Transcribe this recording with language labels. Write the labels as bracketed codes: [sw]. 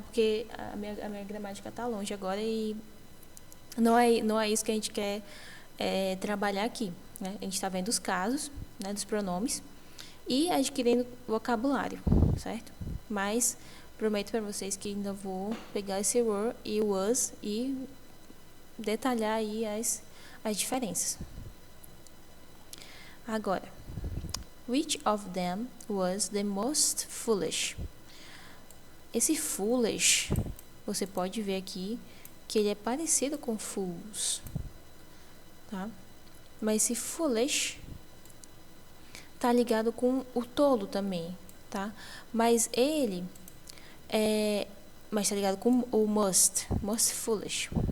[pt] Porque a minha gramática tá longe agora e não é isso que a gente quer trabalhar aqui, né? A gente está vendo os casos, né, dos pronomes e adquirindo vocabulário, certo? Mas prometo para vocês que ainda vou pegar esse were e was e detalhar aí as diferenças. Agora, [en] which of them was the most foolish? [pt] Esse foolish, você pode ver aqui que ele é parecido com fools, tá? Mas esse foolish tá ligado com o tolo também, tá? Mas ele mas tá ligado com o most foolish.